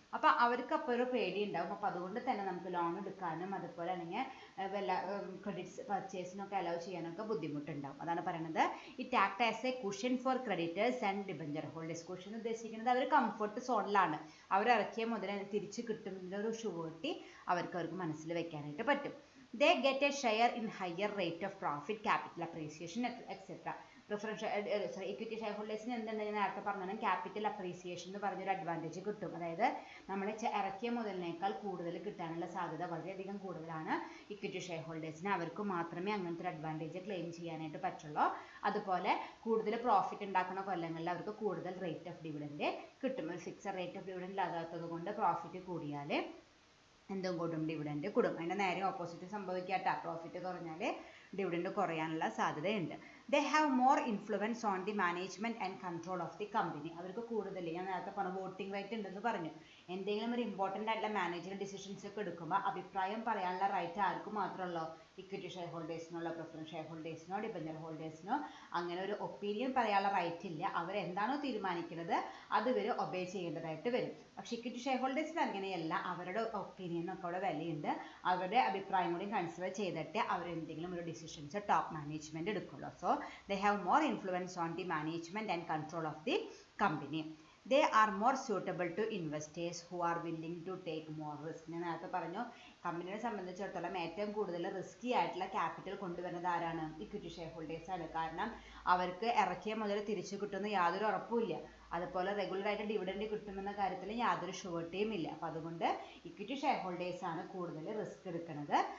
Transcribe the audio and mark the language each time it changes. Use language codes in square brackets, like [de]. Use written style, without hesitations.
[ml] അപ്പോൾ അവർക്ക് അപ്പോൾ ഒരു പേടി ഉണ്ടാവും. അപ്പോൾ അതുകൊണ്ട് തന്നെ നമുക്ക് ലോൺ എടുക്കാനും അതുപോലെ അല്ലെങ്കിൽ വല്ല ക്രെഡിറ്റ്സ് പർച്ചേസിനൊക്കെ അലൗ ചെയ്യാനൊക്കെ ബുദ്ധിമുട്ടുണ്ടാവും. അതാണ് പറയുന്നത് [en] It act as a cushion for creditors and debenture holders. [ml] Cushion ഉദ്ദേശിക്കുന്നത് അവർ കംഫർട്ട് സോണിലാണ്. അവർ ഇറക്കിയ മുതൽ തിരിച്ച് കിട്ടുന്നതിൻ്റെ ഒരു ഷുവർട്ടി അവർക്ക് മനസ്സിൽ വെക്കാനായിട്ട് പറ്റും. [en] They get a share in higher rate of profit, capital appreciation, etc. [ml] Equity share ഹോൾഡേഴ്സിന് എന്തുണ്ടെന്ന് നേരത്തെ പറഞ്ഞാൽ ക്യാപിറ്റൽ അപ്രീസിയേഷൻ എന്ന് പറഞ്ഞൊരു അഡ്വാൻറ്റേജ് കിട്ടും. അതായത് നമ്മൾ ഇറക്കിയ മുതലിനേക്കാൾ കൂടുതൽ കിട്ടാനുള്ള സാധ്യത വളരെയധികം കൂടുതലാണ് ഇക്വിറ്റി ഷെയർ ഹോൾഡേഴ്സിന്. അവർക്ക് മാത്രമേ അങ്ങനത്തെ ഒരു അഡ്വാൻറ്റേജ് ക്ലെയിം ചെയ്യാനായിട്ട് പറ്റുള്ളൂ. അതുപോലെ കൂടുതൽ പ്രോഫിറ്റ് ഉണ്ടാക്കുന്ന കൊല്ലങ്ങളിൽ അവർക്ക് കൂടുതൽ റേറ്റ് ഓഫ് ഡിവിഡൻഡ് കിട്ടും. ഒരു ഫിക്സഡ് റേറ്റ് ഓഫ് ഡിവിഡൻഡ് ഇല്ലാത്തത് കൊണ്ട് പ്രോഫിറ്റ് കൂടിയാൽ എന്തും കൂടും, ഡിവിഡൻഡ് കൂടും. അതിൻ്റെ നേരെ ഓപ്പോസിറ്റ് സംഭവിക്കാട്ടോ. പ്രോഫിറ്റ് കുറഞ്ഞാൽ ഡിവിഡൻഡ് കുറയാനുള്ള സാധ്യതയുണ്ട്. [en] They have more influence on the management and control of the company. [ml] അവർക്ക് കൂടുതൽ, ഞാൻ നേരത്തെ പറഞ്ഞു വോട്ടിംഗ് റൈറ്റ് ഉണ്ടെന്ന് പറഞ്ഞു. എന്തെങ്കിലും ഒരു ഇമ്പോർട്ടൻ്റ് ആയിട്ടുള്ള മാനേജർ ഡിസിഷൻസ് ഒക്കെ എടുക്കുമ്പോൾ അഭിപ്രായം പറയാനുള്ള റൈറ്റ് ആർക്കും മാത്രമല്ലോ? Equity share ഹോൾഡേഴ്സിനോ preference share ഹോൾഡേഴ്സിനോ debenture ഹോൾഡേഴ്സിനോ അങ്ങനെ ഒരു ഒപ്പീനിയൻ പറയാനുള്ള റൈറ്റ് ഇല്ല. അവരെന്താണോ തീരുമാനിക്കുന്നത് അത് ഇവർ ഒബേ ചെയ്യേണ്ടതായിട്ട് വരും. പക്ഷേ ഇക്വിറ്റി ഷെയർ ഹോൾഡേഴ്സിന് അങ്ങനെയല്ല. അവരുടെ ഒപ്പീനിയനൊക്കെ അവിടെ വിലയുണ്ട്. അവരുടെ അഭിപ്രായം കൂടി കൺസിഡർ ചെയ്തിട്ട് അവരെന്തെങ്കിലും ഒരു ഡിസിഷൻസ് ടോപ്പ് മാനേജ്മെന്റ് എടുക്കുള്ളൂ. [en] So they have more influence on the management and control of the company. They are more suitable to investors who are willing to take more risk. [ml] ഞാൻ നേരത്തെ പറഞ്ഞു കമ്പനിയെ സംബന്ധിച്ചിടത്തോളം ഏറ്റവും കൂടുതൽ റിസ്കി ആയിട്ടുള്ള ക്യാപിറ്റൽ കൊണ്ടുവരുന്നത് ആരാണ്? ഇക്വിറ്റി ഷെയർ ഹോൾഡേഴ്സ് ആണ്. കാരണം അവർക്ക് ഇറക്കിയ മുതൽ തിരിച്ചു കിട്ടുന്ന യാതൊരു ഉറപ്പുമില്ല. അതുപോലെ റെഗുലറായിട്ട് ഡിവിഡൻഡ് കിട്ടുമെന്ന കാര്യത്തിൽ യാതൊരു ഷുവർട്ടിയും ഇല്ല. അപ്പോൾ അതുകൊണ്ട് ഇക്വിറ്റി ഷെയർ ഹോൾഡേഴ്സ് ആണ് കൂടുതൽ റിസ്ക് എടുക്കുന്നത്.